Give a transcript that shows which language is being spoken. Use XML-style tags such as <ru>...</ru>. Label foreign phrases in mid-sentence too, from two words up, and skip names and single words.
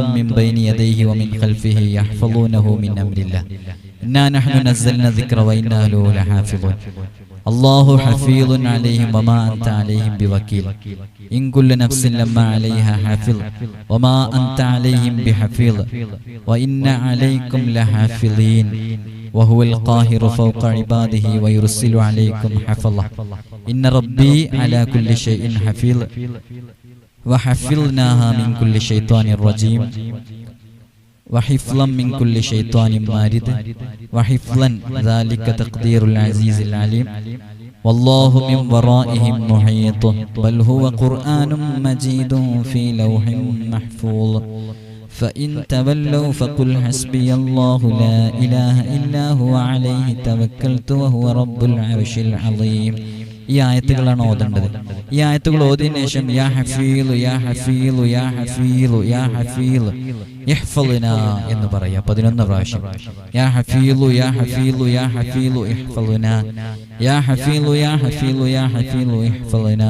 <ar>من بين يديه ومن خلفه يحفظونه من أمر الله إنا نحن نزلنا الذكر وإنا له لحافظون الله حفيظ عليهم وما أنت عليهم بوكيل إن كل نفس لما عليها حافظ وما أنت عليهم بحفيظ وإن عليكم لحافظين وهو القاهر فوق عباده ويرسل عليكم حفظه إن ربي على كل شيء حفيظ وحفظناها من كل شيطان رجيم وحفظا من كل شيطان مارد وحفظا ذلك تقدير العزيز العليم والله من ورائهم محيط بل هو قرآن مجيد في لوح محفوظ فإن تولوا فقل حسبي الله لا إله إلا هو عليه توكلت وهو رب العرش العظيم.</ar> <ml>ഈ ആയത്തുകളാണ് ഓതേണ്ടത്. ഈ ആയത്തുകൾ ഓതിയതിനു ശേഷം</ml> <ar>يا حفيظ يا حفيظ يا حفيظ يا حفيظ احفظنا</ar> <ml>എന്ന് പറയാ 11 പ്രാവശ്യം.</ml> <ar>يا حفيظ يا حفيظ يا حفيظ احفظنا يا حفيظ يا حفيظ يا حفيظ احفظنا.</ar>